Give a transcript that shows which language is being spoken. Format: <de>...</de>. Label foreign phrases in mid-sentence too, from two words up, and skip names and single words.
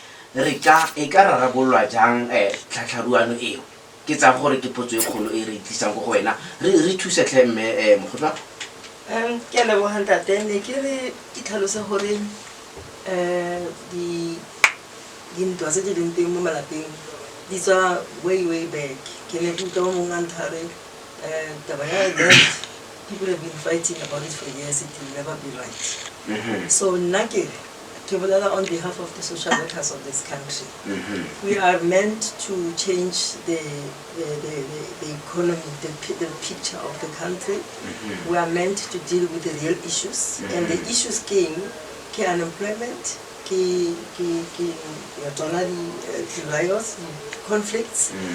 <tn>e ka rarabolwa jang tlhatlharuano eo ke tsa gore ke potso e kgolo e re tlisang go wena re thuse tle mme Mokgohloa. ke a leboga ntate ne ke re ke tlhalosa gore dintwa tse di leng teng mo malapeng di tswa</tn> <en>way back.</en> <tn>Ke ne ke utlwa mo mongwe a nthare taba ya</tn> <en>that people have been fighting about it for years, it will never be right. So</en> <tn>nna ke bolela</tn> <en>on behalf of the social workers of this country. We are meant to change the economy, the picture of the country. We are meant to deal with the real issues, and the issues came unemployment, riots, conflicts.</en>